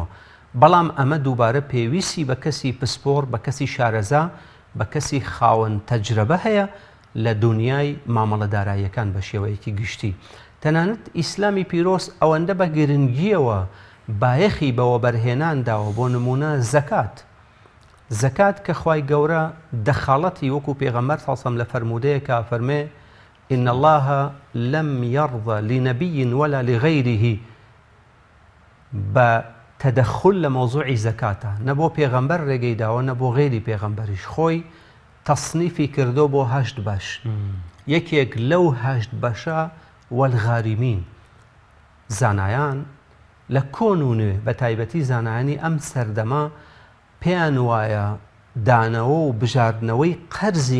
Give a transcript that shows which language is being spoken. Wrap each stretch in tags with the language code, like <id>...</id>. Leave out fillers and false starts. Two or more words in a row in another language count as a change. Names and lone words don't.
<ckb>بەڵام ئەمە دووبارە پێویستی بە کەسی پسپۆر، بە کەسی شارەزا، بە کەسی خاوەن تەجربە هەیە لە دنیای مامەڵەداراییەکان بە شێوەیەکی گشتی. تەنانەت ئیسلامی پیرۆز ئەوەندە بە گرنگیەوە بایەخی بەوە بەرهێنانداوە، بۆ نمونە زەکات کە خوای گەورە دەخاڵەتی وەکو پێغەمبەر سەڵسەم لە فەرمودەیەکە فەرمێ</ckb> <ar>إن الله لم يرضى لنبي ولا لغيره بتدخل لموضوع زكاته،</ar> <ckb>نبو پیغمبر ڕێگەی داوە نەبۆ غێری پێغەمبەریش، خۆی تەصنیفی کردو بۆ 8 بەش، یەکێک لەو 8 بەشە والغارمین. زانایان لە کۆن و نوێ بە تایبەتی زانایانی ئەم سەردەما پێیان وایە دانەوە و بژاردنەوەی قەرزی</ckb>